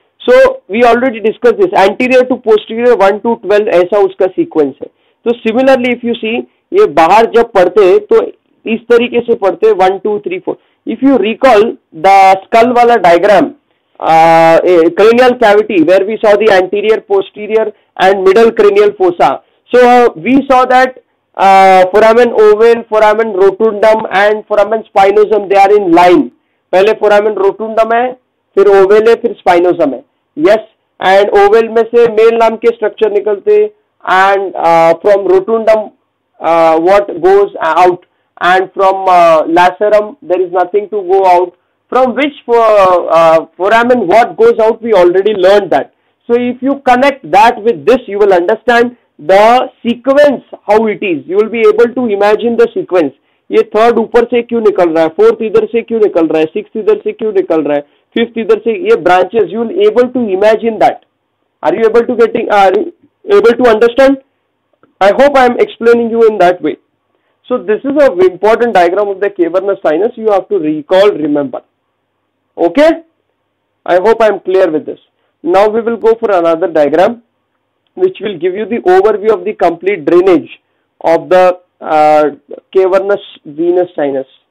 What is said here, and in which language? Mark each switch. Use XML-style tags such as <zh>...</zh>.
<en>So we already discussed this. Anterior to posterior 1 to 12</en> <hi>ऐसा उसका sequence है. तो</hi> <en>similarly if you see,</en> <hi>ये बाहर जब पढ़ते तो इस तरीके से पढ़ते 1 2 3 4.</hi> <en>If you recall the skull वाला diagram, cranial cavity where we saw the anterior, posterior and middle cranial fossa. So we saw that foramen ovale, foramen rotundum and foramen spinosum, they are in line.</en> <hi>पहले foramen rotundum है, फिर ovale है, फिर spinosum है.</hi> <en>Yes, and ovale</en> <hi>में से mail नाम के स्ट्रक्चर निकलते,</hi> <en>and from rotundum what goes out, and from lacerum there is nothing to go out. From which foramen what goes out, we already learned that. So if you connect that with this, you will understand the sequence how it is. You will be able to imagine the sequence.</en> <hi>ये third ऊपर से क्यों निकल रहा है, fourth इधर से क्यों निकल रहा है, सिक्स्थ इधर से क्यों निकल रहा है, फिफ्थ इधर से, ये branches,</hi> <en>you will able to imagine that. Are you able to understand? I hope I am explaining you in that way. So this is a important diagram of the cavernous sinus. You have to recall, remember. Okay, I hope I am clear with this. Now we will go for another diagram which will give you the overview of the complete drainage of the cavernous venous sinus.</en>